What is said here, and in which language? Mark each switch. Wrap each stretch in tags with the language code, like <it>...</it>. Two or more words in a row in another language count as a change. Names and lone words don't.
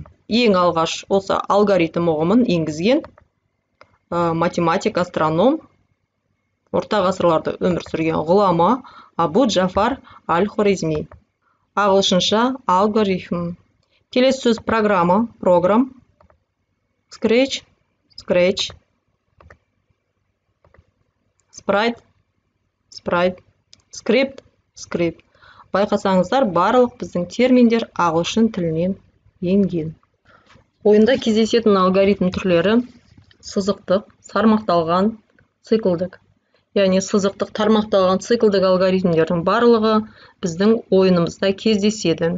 <kk>Ең алғаш осы алгоритм ұғымын енгізген математик, астроном, орта ғасырларда өмір сүрген ғұлама Абу Джафар Аль-Хорезми. Ағылшынша алгоритм. Келесі сөз программа, программ,</kk> <en>scratch, sprite, script.</en> <kk>Байқасаңыздар, барлық біздің терминдер ағылшын тілінен енген. Ойында кездесетін алгоритм түрлері сызықтық, тармақталған, циклдік. Яғни сызықтық, тармақталған, циклдік алгоритмдердің барлығы біздің ойынымызда кездеседі.</kk>